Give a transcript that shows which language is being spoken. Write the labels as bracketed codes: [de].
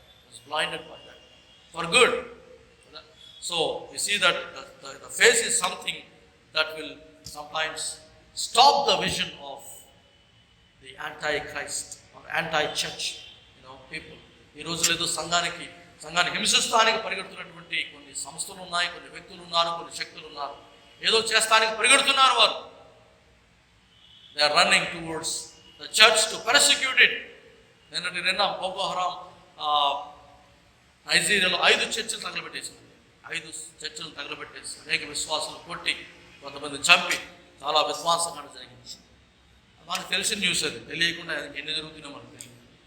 [en] He was blinded by that for good. So you see that the face is something that will sometimes stop the vision of the anti-Christ or anti-church, people. [te] ఈ రోజుల్లో ఏదో సంఘాన్ని హింసిస్తానికి పరిగెడుతున్నటువంటి కొన్ని సంస్థలు ఉన్నాయి, కొన్ని వ్యక్తులు ఉన్నారు, కొన్ని శక్తులు ఉన్నారు. ఏదో చేస్తానికి పరిగెడుతున్నారు వారు. [en] They are running towards the church to persecute it. [te] నిన్న బోకో హరాం నైజీరియాలో 5 చర్చిలు తగలబెట్టేసింది. 5 చర్చిలు తగలబెట్టేసి అనేక విశ్వాసులు కొట్టి కొంతమంది చంపి చాలా విశ్వాసంగా జరిగింది. మనకు తెలిసిన న్యూస్ అది, తెలియకుండా ఎన్ని జరుగుతుందో మనకు తెలియదు.